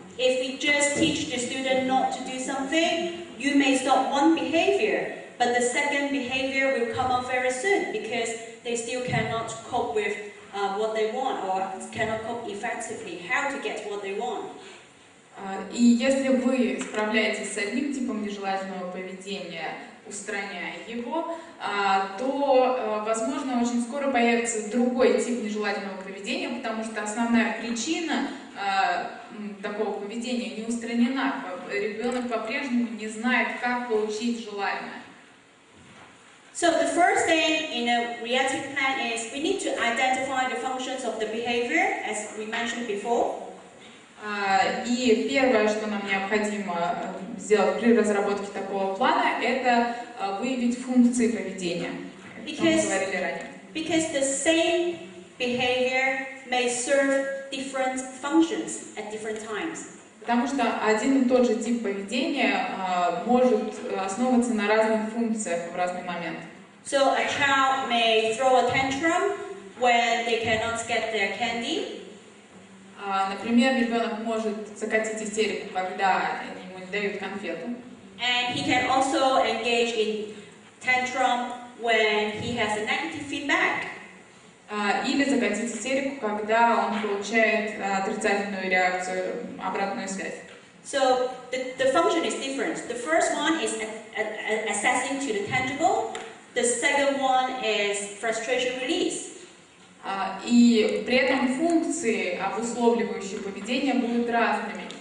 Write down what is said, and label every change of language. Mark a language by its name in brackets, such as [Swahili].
[English] If we just teach the student not to do something, you may stop one behavior, but the second behavior will come up very soon because they still cannot cope with what they want or cannot cope effectively how to get what they want. [Russian] И если вы справляетесь с одним типом нежелательного поведения, устраняя его, то, возможно, очень скоро появится другой тип нежелательного поведения, потому что основная причина такого поведения не устранена. Ребенок по-прежнему не знает, как получить желаемое. [English] So the first thing in a reactive plan is we need to identify the functions of the behavior, as we mentioned before. [Russian] И первое, что нам необходимо сделать при разработке такого плана, это выявить функции поведения, как мы говорили ранее. [English] Because the same behavior may serve different functions at different times. [Russian] Потому что один и тот же тип поведения может основываться на разных функциях в разный момент. [English] So a child may throw a tantrum when they cannot get their candy. [Russian] Например, ребенок может закатить истерику, когда ему не дают конфету. [English] And he can also engage in tantrum when he has a negative feedback. [Russian] Или закатить истерику, когда он получает отрицательную реакцию, обратную связь. [English] So the function is different. The first one is assessing to the tangible. The second one is frustration release. [Russian] И при этом функции, обусловливающие поведение, будут разными.